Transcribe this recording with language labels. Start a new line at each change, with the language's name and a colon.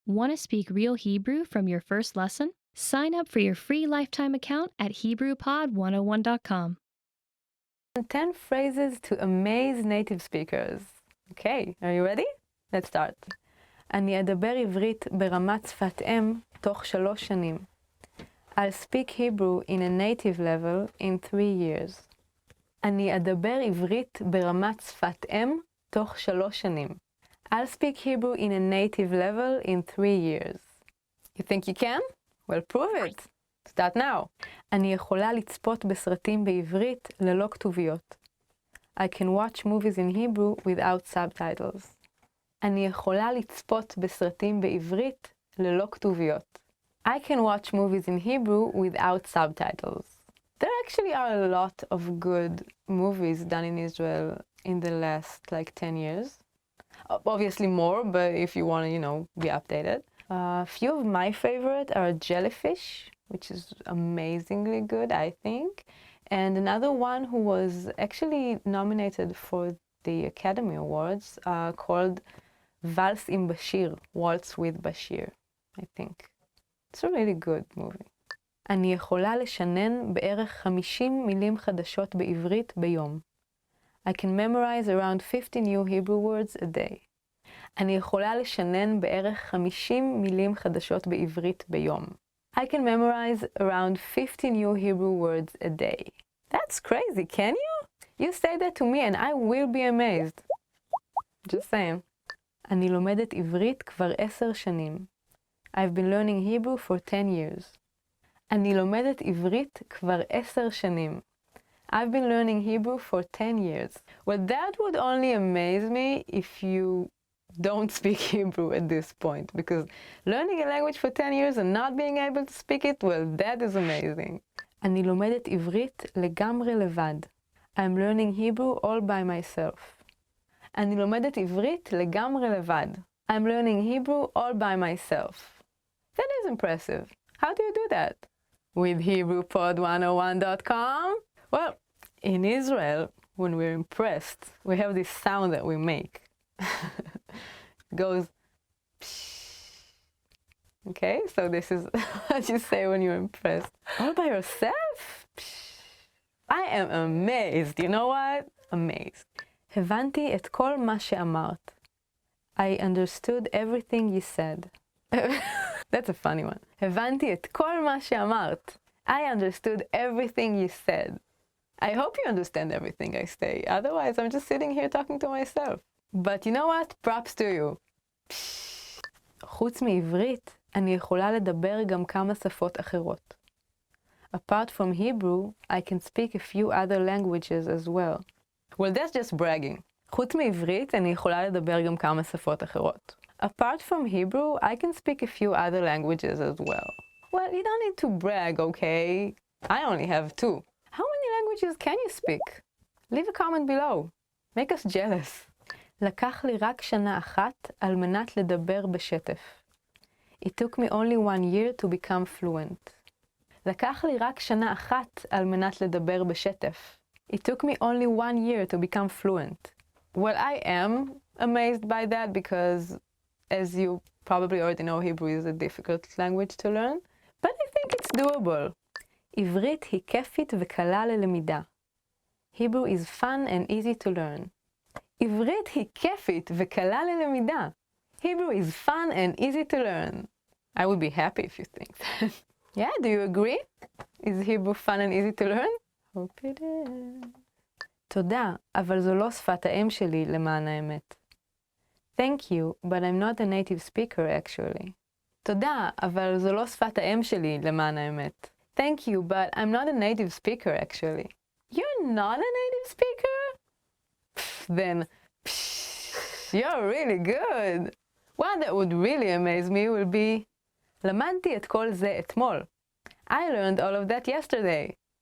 English: Want to speak real Hebrew from your first lesson? Sign up for your free lifetime account at HebrewPod101.com. 10 phrases to amaze native speakers. Okay, are you ready? Let's start.
Hebrew: אני אדבר עברית ברמת שפת אם תוך 3 שנים.
English: I'll speak Hebrew in a native level in 3 years.
Hebrew: אני אדבר עברית ברמת שפת אם תוך 3 שנים.
English: I'll speak Hebrew in a native level in 3 years. You think you can? Well, prove it. Start now.
Hebrew: אני יכולה לצפות בסרטים בעברית ללא כתוביות.
English: I can watch movies in Hebrew without subtitles.
Hebrew: אני יכולה לצפות בסרטים בעברית ללא כתוביות.
English: I can watch movies in Hebrew without subtitles. There actually are a lot of good movies done in Israel in the last 10 years. Obviously more, but if you want to, be updated. A few of my favorite are Jellyfish, which is amazingly good, I think. And another one who was actually nominated for the Academy Awards called Vals im Bashir, Waltz with Bashir, I think. It's a really good movie.
Hebrew: אני יכולה לשנן בערך 50 מילים חדשות בעברית ביום.
English: I can memorize around 50 new Hebrew words a day.
Hebrew: אני יכולה לשנן בערך 50 מילים חדשות בעברית ביום.
English: I can memorize around 50 new Hebrew words a day. That's crazy, can you? You say that to me and I will be amazed. Just saying.
Hebrew: אני לומדת עברית כבר 10 שנים.
English: I've been learning Hebrew for 10 years.
Hebrew: אני לומדת עברית כבר 10 שנים.
English: I've been learning Hebrew for 10 years. Well, that would only amaze me if you don't speak Hebrew at this point, because learning a language for 10 years and not being able to speak it, well, that is amazing.
Hebrew: אני לומדת עברית לגמרי לבד.
English: I'm learning Hebrew all by myself.
Hebrew: אני לומדת עברית לגמרי לבד.
English: I'm learning Hebrew all by myself. That is impressive. How do you do that? With HebrewPod101.com? Well, in Israel, when we're impressed, we have this sound that we make. It goes psh. Okay, so this is what you say when you're impressed. All by yourself? Psh. I am amazed. You know what? Amazed.
Hebrew: הבנתי את כל מה שאמרת.
English: I understood everything you said. That's a funny one.
Hebrew: הבנתי את כל מה שאמרת.
English: I understood everything you said. I hope you understand everything I say. Otherwise, I'm just sitting here talking to myself. But you know what? Props to you.
Hebrew: חוץ מעברית, אני יכולה לדבר גם כמה שפות אחרות.
English: Apart from Hebrew, I can speak a few other languages as well. Well, that's just bragging.
Hebrew: חוץ מעברית, אני יכולה לדבר גם כמה שפות אחרות.
English: Apart from Hebrew, I can speak a few other languages as well. Well, you don't need to brag, okay? I only have 2. How many languages can you speak? Leave a comment below. Make us jealous.
Hebrew: לקח לי רק שנה אחת על מנת לדבר בשטף.
English: It took me only 1 year to become fluent.
Hebrew: לקח לי רק שנה אחת על מנת לדבר בשטף.
English: It took me only 1 year to become fluent. Well, I am amazed by that because, as you probably already know, Hebrew is a difficult language to learn, but I think it's doable.
Hebrew: עברית היא כיפית וקלה ללמידה.
English: Hebrew is fun and easy to learn.
Hebrew: עברית היא כיפית וקלה ללמידה.
English: Hebrew is fun and easy to learn. I would be happy if you think that. Yeah, do you agree? Is Hebrew fun and easy to learn? Hope it is.
Hebrew: תודה, אבל זו לא שפת האם שלי למען האמת.
English: Thank you, but I'm not a native speaker actually.
Hebrew: תודה, אבל זו לא שפת האם שלי למען האמת.
English: Thank you, but I'm not a native speaker actually. You're not a native speaker? Then, you're really good. One that would really amaze me will be,
Hebrew: למדתי את כל זה אתמול.
English: I learned all of that yesterday.